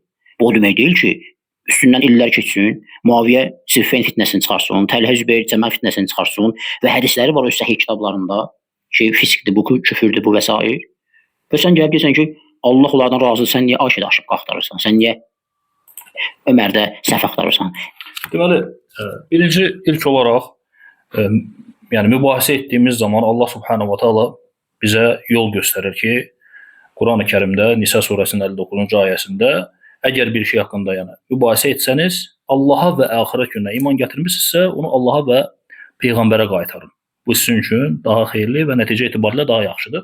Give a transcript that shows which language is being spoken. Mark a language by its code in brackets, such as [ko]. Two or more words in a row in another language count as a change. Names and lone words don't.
[az] Bu o demək deyil ki, üstündən illər keçsin, Muaviyə Siffin fitnəsini çıxarsın, Təlhə Zübeyir Cəməl fitnəsini çıxarsın və hədisləri var o səhih kitablarında ki, fiskdir, bu küfürdür, bu və s. Və sən gəlib deyirsən ki, Allah onlardan razıdır, sən niyə Ayşədə aşıb qaxtarırsan, sən niyə Ömərdə səhv axtarırsan? Deməli, birinci ilk olaraq, yəni mübahisə etdiyimiz zaman [ar] الله سبحانه وتعالى [az] bizə yol göstərir ki, Qur'an-ı Kərimdə Nisa surəsinin 59-cu ayəsində əgər bir şey haqqında yəni mübahisə etsəniz, Allaha və axirət gününə iman gətirmisinizsə, onu Allaha və Peyğəmbərə qaytarın. Bu sizin üçün daha xeyirli və nəticə etibarilə daha yaxşıdır.